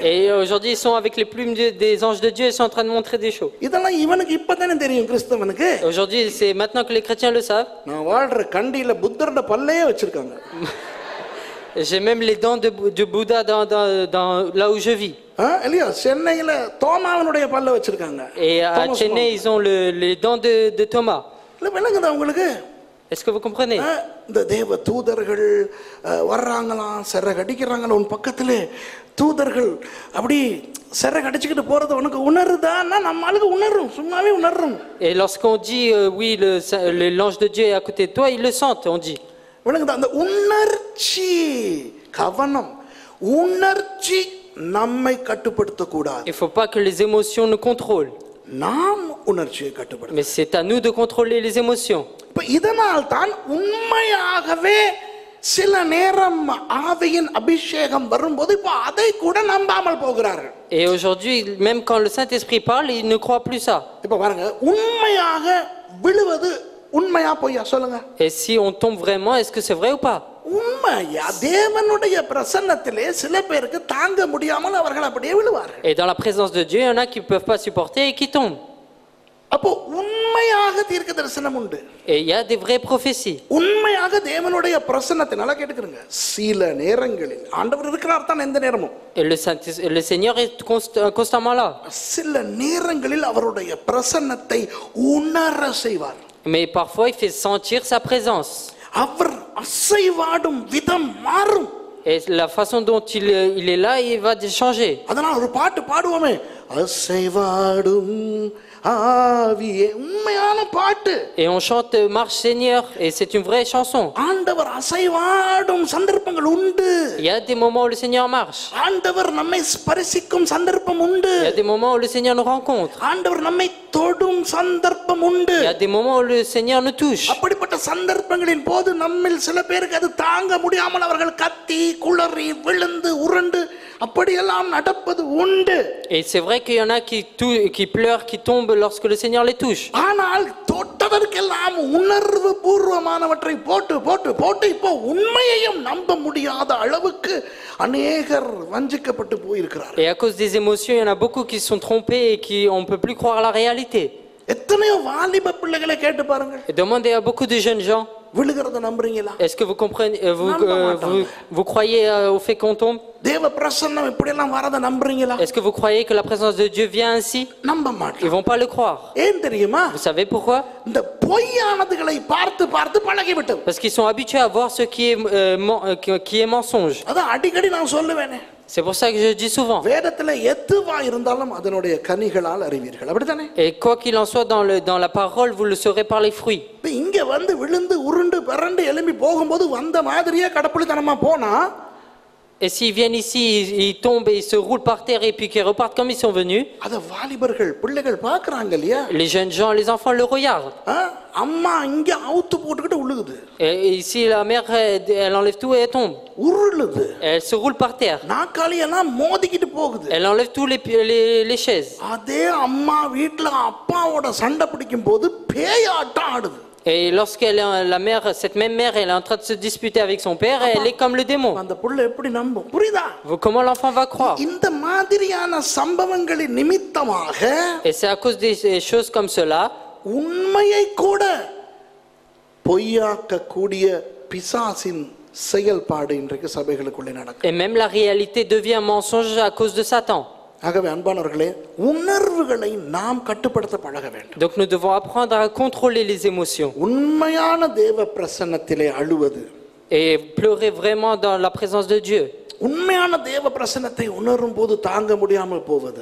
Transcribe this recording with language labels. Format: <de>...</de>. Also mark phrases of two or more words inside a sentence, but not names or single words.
<fr>Et aujourd'hui, ils sont avec les plumes des anges de Dieu, ils sont en train de montrer des shows.</fr> <ta>இதெல்லாம் இவனுக்கு இப்பதானே தெரியும் கிறிஸ்தவனுக்கு.</ta> <fr>Aujourd'hui, c'est maintenant que les chrétiens le savent.</fr> <ta>நான் வாழ்ற கண்டியில புத்தரோட பல்லையே வச்சிருக்காங்க.</ta> <fr>J'ai même les dents de Bouddha dans là où je vis.</fr> <ta>இல்லையா? சென்னையில தோமாவனுடைய பல்ல வச்சிருக்காங்க.</ta> <fr>Et à Chennai, ils ont les dents de Thomas.</fr> <ta>இல்ல விளங்குதா உங்களுக்கு?</ta> <fr>Est-ce que vous comprenez?</fr> <ta>இந்த தேவ தூதர்கள் வர்றாங்களாம், சிறகடிக்கிறாங்களா உன் பக்கத்துல. தூதர்கள் அப்படி சிறகடிச்சுக்கிட்டு போறது உனக்கு உணருதான்னா நம்ம ஆளுக்கு உணரும், சும்மாவே உணரும்.</ta> <fr>Et lorsqu'on dit oui, l'ange de Dieu est à côté de toi, ils le sentent, on dit.</fr> <ta>விளங்குதா? அந்த உணர்ச்சி, கவனம், உணர்ச்சி நம்மை கட்டுப்படுத்த கூடாது.</ta> <fr>Il ne faut pas que les émotions nous contrôlent.</fr> <ta>நாம் உணர்ச்சியை கட்டுப்படுத்த.</ta> <fr>Mais c'est à nous de contrôler les émotions.</fr> <ta>இப்ப இதனால் தான் உண்மையாகவே சில நேரம் ஆவியின் அபிஷேகம் வரும்போது இப்ப அதை கூட நம்பாமல் போகிறார்கள்.</ta> <fr>Et aujourd'hui, même quand le Saint-Esprit parle, ils ne croient plus ça.</fr> <ta>இப்ப பாருங்க, உண்மையாக விழுவது உண்மையா பொய்யா சொல்லுங்க?</ta> <fr>Et si on tombe vraiment, est-ce que c'est vrai ou pas?</fr> <ta>உண்மையா? தேவனுடைய பிரசன்னத்திலே சில பேருக்கு தாங்க முடியாமல் அவர்கள் அப்படியே விழுவார்கள்.</ta> <fr>Et dans la présence de Dieu, il y en a qui ne peuvent pas supporter et qui tombent.</fr> <ta>அப்போ உண்மையாக தீர்க்க தரிசனம் உண்டு.</ta> <fr>Et il y a des vraies prophéties.</fr> <ta>உண்மையாக தேவனுடைய பிரசன்னத்தை நல்லா கேட்டுக்கிறங்க. சில நேரங்களில் ஆண்டவர் இருக்கிறார் தான் எந்த நேரமும்.</ta> <fr>Et le Seigneur est constamment là.</fr> <ta>சில நேரங்களில் அவருடைய பிரசன்னத்தை உணர செய்வார்.</ta> <fr>Mais parfois, il fait sentir sa présence.</fr> <ta>அவர் அசைவாடும் விதம் மாறும்.</ta> <fr>Et la façon dont il est là, il va changer.</fr> <ta>அதனால ஒரு பாட்டு பாடுவோமே, அசைவாடும் ஆவியே, உண்மையான பாட்டு.</ta> <fr>Et on chante Marche Seigneur, et c'est une vraie chanson.</fr> <ta>ஆண்டவர் அசைவாடும் சந்தர்ப்பங்கள் உண்டு.</ta> <fr>Il y a des moments où le Seigneur marche.</fr> <ta>ஆண்டவர் நம்மை ஸ்பரிசிக்கும் சந்தர்ப்பம் உண்டு.</ta> <fr>Il y a des moments où le Seigneur nous rencontre.</fr> <ta>ஆண்டவர் நம்மை தொடும் சந்தர்ப்பம் உண்டு.</ta> <fr>Il y a des moments où le Seigneur nous touche.</fr> <ta>அப்படிப்பட்ட சந்தர்ப்பங்களின் போது நம்மில் சில பேருக்கு அது தாங்க முடியாமல் அவர்கள் கத்தி குளறி விழுந்து உருண்டு அப்படியெல்லாம் நடப்பது உண்டு.</ta> <fr>Et c'est vrai qu'il y en a qui pleurent, qui tombent lorsque le Seigneur les touche.</fr> <ta>ஆனால் தொட்டதற்கெல்லாம் உணர்வு பூர்வமானவற்றை போட்டு போட்டு போட்டு இப்போ உண்மையையும் நம்ப முடியாத அளவுக்கு அநேகர் வஞ்சிக்கப்பட்டு போயிருக்கிறார்கள்.</ta> <fr>Et à cause des émotions, il y en a beaucoup qui sont trompés et qui on peut plus croire à la réalité.</fr> <ta>எத்தனையோ வாலிப பிள்ளைகளை கேட்டு பாருங்கள்.</ta> <fr>Et demandez à beaucoup de jeunes gens.</fr> <ta>விழுகிறத நம்புறீங்களா?</ta> <fr>Est-ce que vous comprenez, vous croyez au fait qu'on tombe?</fr> <ta>தேவ பிரசன்னம் இப்படி எல்லாம் வரத நம்புறீங்களா?</ta> <fr>Est-ce que vous croyez que la présence de Dieu vient ainsi?</fr> <ta>நம்ப</ta> <fr>Ils</fr> <ta>மாட்டோம்.</ta> <fr>vont pas le croire.</fr> <ta>ஏன் தெரியுமா?</ta> <fr>Vous savez pourquoi?</fr> <ta>இந்த பொய்யானதுகளை பார்த்து பார்த்து பழகிவிட்டோம்.</ta> <fr>Parce qu'ils sont habitués à voir ce qui est mensonge.</fr> <ta>அதான் அடிக்கடி நான் சொல்லுவேனே,</ta> <fr>C'est pour ça que je dis souvent.</fr> <ta>வேதத்துல எதுவா இருந்தாலும் அதனுடைய கனிகளால் அறிவீர்கள், அப்படித்தானே?</ta> <fr>Et quoi qu'il en soit dans la parole, vous le saurez par les fruits.</fr> <ta>இப்ப இங்க வந்து விழுந்து உருண்டு பிறண்டு எழும்பி போகும்போது வந்த மாதிரியே கடப்புளித்தனமா போனா,</ta> <fr>Et s'ils viennent ici, ils tombent et ils se roulent par terre et puis qu'ils repartent comme ils sont venus,</fr> <ta>அத வாலிபர்கள் பிள்ளைகள் பாக்குறாங்க இல்லையா?</ta> <fr>les jeunes gens, les enfants le regardent.</fr> <ta>அம்மா இங்க அவுத்து போட்டுக்கிட்டு உழுகுது,</ta> <fr>Et ici, la mère, elle enlève tout et elle tombe.</fr> <ta>உருளுது,</ta> <fr>Elle se roule par terre.</fr> <ta>நாக்காளியெல்லாம் மோதிக்கிட்டு போகுது.</ta> <fr>Elle enlève tous les chaises.</fr> <ta>அதே அம்மா வீட்டுல அப்பாவோட சண்டை பிடிக்கும் போது பேயாட்டம் ஆடுது.</ta> <fr>Et lorsqu'elle est la mère, cette même mère, elle est en train de se disputer avec son père, elle est comme le démon.</fr> <ta>அந்த புள்ள எப்படி நம்பும்? புரியுதா?</ta> <fr>Comment l'enfant va croire?</fr> <ta>இந்த மாதிரியான சம்பவங்களின் நிமித்தமாக</ta> <fr>Et c'est à cause des choses comme cela</fr> <ta>உண்மையை கூட பொய்யாக்க கூடிய பிசாசின் செயல்பாடு இன்றைக்கு சபைகளுக்குள்ளே நடக்கும்.</ta> <fr>et même la réalité devient mensonge à cause de Satan.</fr> <ta>ஆகவே அன்பானவர்களே, உணர்வுகளை நாம் கட்டுப்படுத்த பழக வேண்டும்.</ta> <fr>Donc nous devons apprendre à contrôler les émotions</fr> <ta>உண்மையான தேவ பிரசன்னத்திலே அழுவது,</ta> <fr>et pleurer vraiment dans la présence de Dieu.</fr> <ta>உண்மையான தேவ பிரசன்னத்தை உணரும் போது தாங்க முடியாமல் போவது,</ta>